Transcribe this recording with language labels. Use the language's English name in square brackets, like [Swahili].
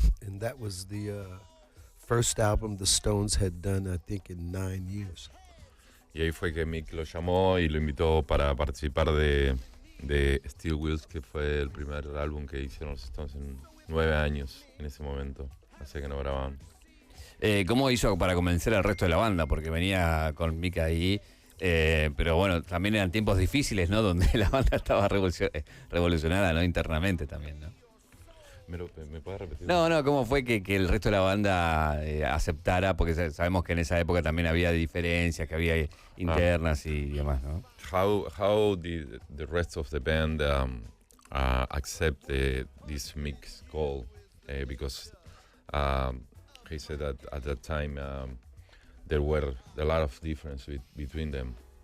[English] And that was the first album the Stones had done, I think, in 9 years. [Spanish] Y ahí fue que Mick lo llamó y lo invitó para participar de Steel Wheels, que fue el primer álbum que hicieron los Stones en 9 años en ese momento, así que no grababan. ¿Cómo hizo para convencer al resto de la banda? Porque venía con Mick ahí, pero bueno, también eran tiempos difíciles, ¿no? Donde la banda estaba revolucionada, ¿no? Internamente también, ¿no? ¿Me puedes repetir? No, ¿cómo fue que el resto de la banda aceptara? Porque sabemos que en esa época también había diferencias, que había internas y demás, ¿no? [English] How did the rest of the band accept this Mick's call? Because he said that at that time there were a lot of difference between them.